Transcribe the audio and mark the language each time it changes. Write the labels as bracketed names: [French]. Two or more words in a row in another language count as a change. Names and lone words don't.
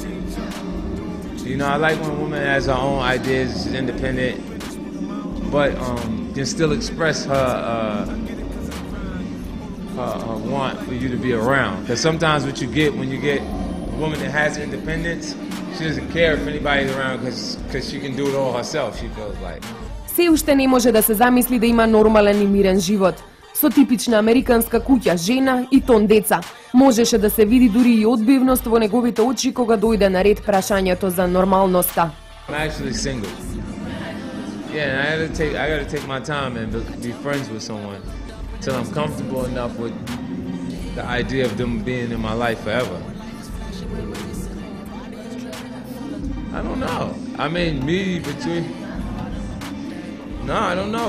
[English] You know, I like when a woman has her own ideas, is independent, but can still express her want for you to be around. Because sometimes what you get when you get a woman that has independence, she doesn't care if anybody's around because she can do it all herself, she feels like. [Macedonian] Се уште не може да се замисли да има нормален и мирен живот. Со типична американска куќа, жена и тон деца. Можеше да се види дури и одбивност во неговите очи кога дојде на ред прашањето за нормалноста. [English] I'm actually single. Yeah, and I gotta take my time and be friends with someone till I'm comfortable enough with the idea of them being in my life forever. I don't know. I mean, me between. No, I don't know.